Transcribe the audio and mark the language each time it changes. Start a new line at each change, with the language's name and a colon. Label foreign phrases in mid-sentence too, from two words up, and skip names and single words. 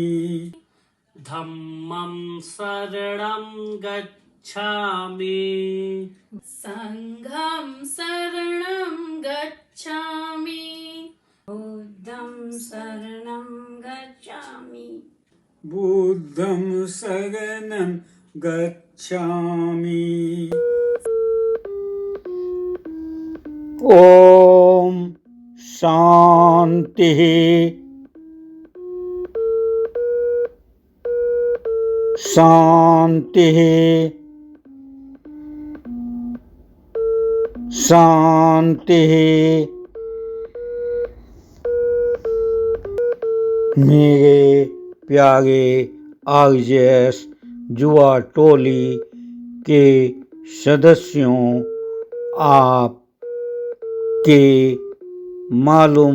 Pali: धम्मं शरणं गच्छामि, संघं शरणं गच्छामि, बुद्धं शरणं गच्छामि, बुद्धं शरणं गच्छामि।
Hindi: ओम शांति। शांति शांति। मेरे प्यारे आरजेएस युवा टोली के सदस्यों, आप के मालूम